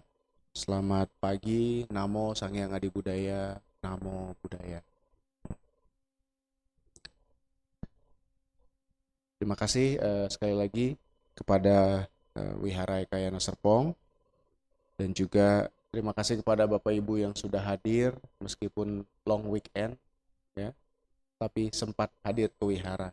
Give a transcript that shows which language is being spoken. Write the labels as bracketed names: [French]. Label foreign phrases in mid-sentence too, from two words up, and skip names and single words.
[Indonesian] Selamat pagi, [Pali] Namo Sanghyang Adi Budaya, Namo Buddhaya. [Indonesian] Terima kasih sekali lagi kepada Wihara Ekayana Serpong, dan juga terima kasih kepada Bapak Ibu yang sudah hadir meskipun [English] long weekend, [Indonesian] ya, tapi sempat hadir ke wihara.